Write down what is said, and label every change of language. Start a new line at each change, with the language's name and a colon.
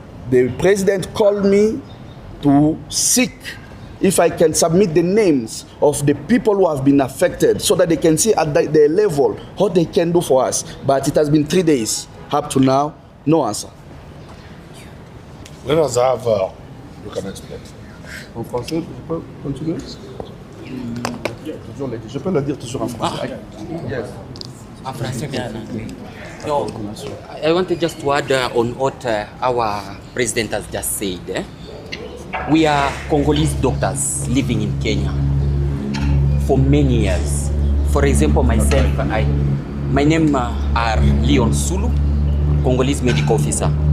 English: The president called me to seek if I can submit the names of the people who have been affected, so that they can see at their level what they can do for us. But it has been 3 days. Up to now, no answer. Let us have, you can explain.
French: En français, je peux continuer? Je peux le dire toujours en français.
English: Yes.
French: En français bien.
English: So, I wanted just to add on what our president has just said. We are Congolese doctors living in Kenya for many years. For example, myself, my name are Leon Sulu, Congolese medical officer.